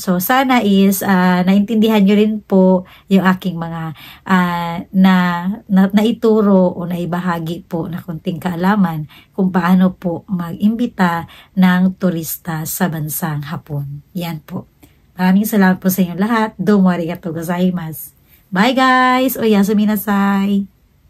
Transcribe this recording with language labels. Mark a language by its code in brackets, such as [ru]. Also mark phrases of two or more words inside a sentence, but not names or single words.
[tl] So, sana is naintindihan nyo rin po yung aking mga naituro o naibahagi po na konting kaalaman kung paano po mag-imbita ng turista sa bansang Hapon. Yan po. Maraming salamat po sa inyong lahat. [ja] どうもありがとうございます. [en] Bye, guys! [ja] おやすみなさい!